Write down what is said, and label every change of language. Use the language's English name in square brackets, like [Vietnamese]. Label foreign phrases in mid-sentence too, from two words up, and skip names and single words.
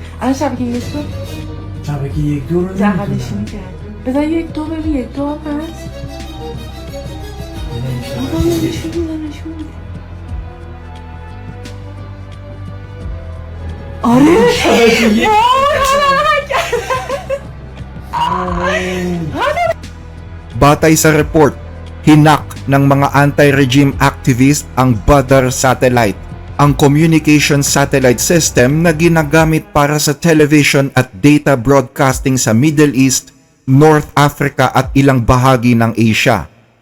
[Persian] الان شبکه یک دو شبکه 1 2 رو جغلشی میکرد بذار یک دو ببین یک دو هم هست بابا نشون میده نشون میده آره [Filipino] Batay sa report, hinak ng mga [English] anti-regime activist [Filipino] ang Badr satellite, ang [English] communication satellite system [Filipino] na ginagamit para sa television at [English] data broadcasting [Filipino] sa Middle East, North Africa at ilang bahagi ng Asia.